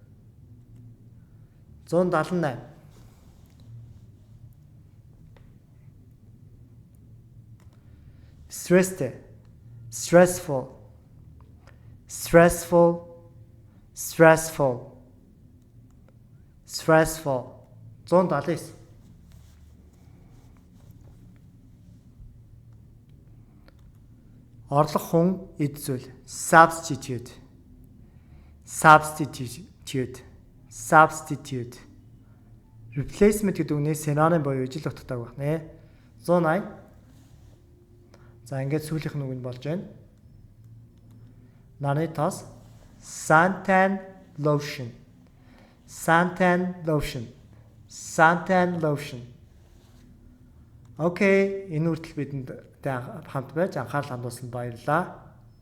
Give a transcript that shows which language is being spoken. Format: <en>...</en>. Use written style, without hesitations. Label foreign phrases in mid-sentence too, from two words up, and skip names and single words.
<en>178. Stressed. Stressful. Stressful. Stressful. Stressful. 179.</en> <mn>Орлох хүн эд зүйл substitute.</mn> <en>Substitute. Substitute.</en> <mn>Replacement гэдэг үгнээс синоним буюу ижил утгатай байна. 180. За ингээд сүүлийнх нь үг нь болж байна. Наны тос</mn> <en>suntan lotion. Suntan lotion. Suntan lotion.</en> <mn>Окей, энэ үртэл бидэнд хамт байж анхаарал хандуулсанд баярлалаа.</mn>